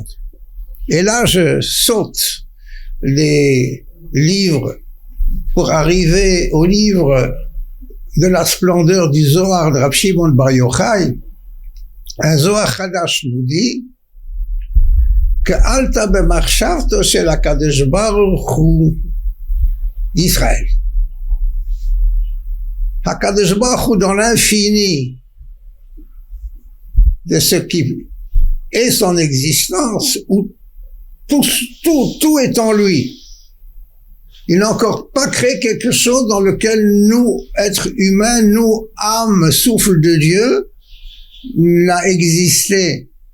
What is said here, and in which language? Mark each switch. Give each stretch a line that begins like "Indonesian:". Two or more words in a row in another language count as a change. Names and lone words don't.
French: Et là, je saute les livres pour arriver au livre de la splendeur du Zohar de Rav Shimon Bar Yochai. Un Zohar Chadash nous dit que
Hebrew: עלתה במחשבתו של הקדוש ברוך הוא
French: Israël.
Hebrew: הקדוש ברוך הוא,
French: dans l'infini de ce qui est son existence, où tout est en lui. Il n'a encore pas créé quelque chose dans lequel nous, êtres humains, nous, âme, souffle de Dieu, n'a existé.